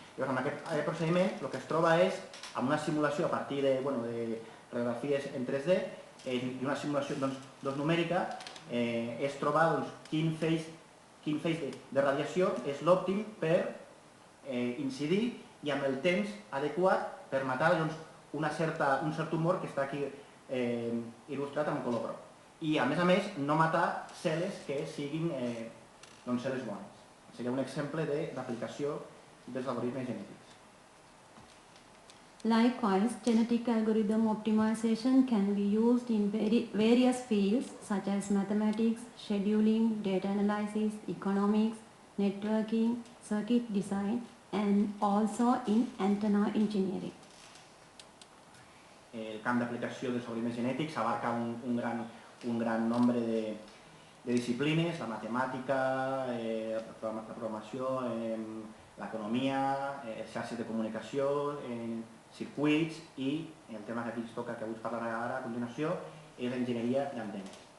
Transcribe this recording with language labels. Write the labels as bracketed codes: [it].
[ca] Llavors, amb aquest procediment, el que es troba és, amb una simulació a partir de radiografies en 3D i una simulació numèrica, és trobar quin feix de radiació és l'òptim per incidir i amb el temps adequat per matar un cert tumor que està aquí il·lustrat amb color groc. I, a més, no matar cel·les que siguin cel·les bones. Seria un exemple d'aplicació dels algoritmes genètics. [en] Likewise, genetic algorithm optimization can be used in various fields such as mathematics, scheduling, data analysis, economics, networking, circuit design, and also in antenna engineering. [ca] El camp d'aplicació dels algoritmes genètics abarca un gran nombre de disciplines, la matemàtica, la programació, l'economia, xarxes de comunicació, circuits i el tema que aquí ens toca, que avui us parlaré ara a continuació, és l'enginyeria d'antenes.